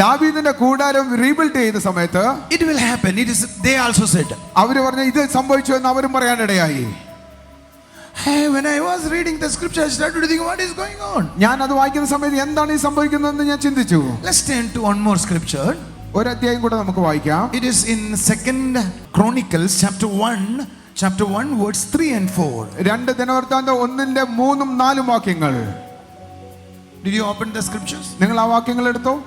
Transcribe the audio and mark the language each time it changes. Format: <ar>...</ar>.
<ml>ദാവീദിന്റെ കൂടാരം റീബിൽഡ് ചെയ്ത സമയത്ത്</ml> <en>it will happen. It is, they also said.</en> <ml>അവര് പറഞ്ഞു ഇത് സംഭവിച്ചു എന്ന് അവരും പറയാനിടയായി.</ml> <en>Hey, when I was reading the scripture, I started to think, what is going on?</en> <ml>ഞാൻ അത് വായിക്കുന്ന സമയത്ത് എന്താണ് ഈ സംഭവിക്കുന്നതെന്ന് ഞാൻ ചിന്തിച്ചു.</ml> <en>Let's turn to one more scripture.</en> <ml>ഒരു അധ്യായം കൂടെ നമുക്ക് വായിക്കാം.</ml> <en>It is in 2nd Chronicles chapter 1 verse 3 and 4.</en> <ml>2 ദിനവൃത്താന്തം 1-ന്റെ 3-4 വാക്യങ്ങൾ.</ml> <en>Did you open the scriptures?</en> <ml>നിങ്ങൾ ആ വാക്യങ്ങൾ എടുത്തോ.</ml>